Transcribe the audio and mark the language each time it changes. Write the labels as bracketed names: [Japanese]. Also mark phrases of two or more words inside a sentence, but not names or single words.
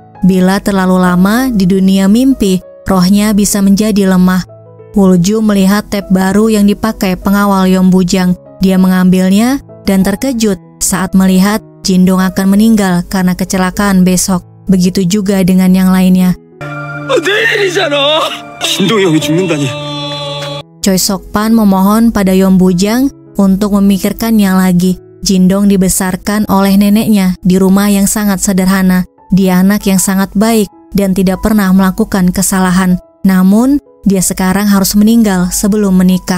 [Indonesian] Bila terlalu lama di dunia mimpi, rohnya bisa menjadi lemah. Wulju melihat tab baru yang dipakai pengawal Yom Bujang. Dia mengambilnya dan terkejut saat melihat Jindong akan meninggal karena kecelakaan besok. Begitu juga dengan yang lainnya. [Korean] 내일이잖아. 진동이 형이 죽는다니. [Indonesian] Choi Sok-pan memohon pada Yom Bujang untuk memikirkannya lagi. Jindong dibesarkan oleh neneknya di rumah yang sangat sederhana. Dia anak yang sangat baik dan tidak pernah melakukan kesalahan. Namun, dia sekarang harus meninggal sebelum menikah.